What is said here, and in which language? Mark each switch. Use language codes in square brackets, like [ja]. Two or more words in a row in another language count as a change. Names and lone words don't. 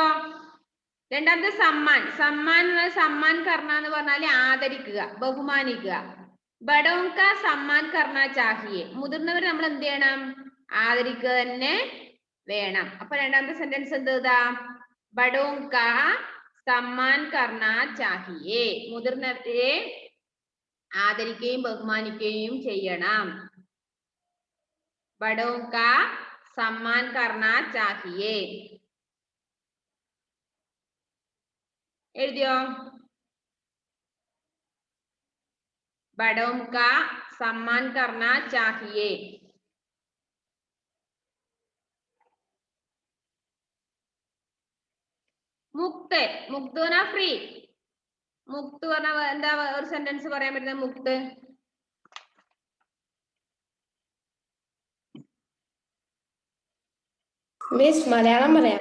[ml] രണ്ടാമത്തെ സമ്മാൻ. [hi] सम्मान सम्मान करना [ml] എന്ന് പറഞ്ഞാല് ആദരിക്കുക, ബഹുമാനിക്കുക. [hi] बड़ों का सम्मान करना चाहिए. [ml] മുതിർന്നവർ നമ്മൾ എന്ത് ചെയ്യണം? ആദരിക്കുക തന്നെ വേണം. അപ്പൊ രണ്ടാമത്തെ സെന്റൻസ് എന്താ? [hi] बड़ों का सम्मान करना चाहिए. [ml] മുതിർന്നവരെ ആദരിക്കുകയും ബഹുമാനിക്കുകയും ചെയ്യണം. [hi] बड़ों का सम्मान करना चाहिए. [ml] എഴുതിയോ? [hi] बड़ों का सम्मान करना चाहिए. [ml] മുക്ത് മുക്ത് പറഞ്ഞാ ഫ്രീ. മുക്ത് പറഞ്ഞ എന്താ ഒരു സെന്റൻസ് പറയാൻ പറ്റുന്നത്? മുക്ത് മിസ് മലയാളം പറയാം.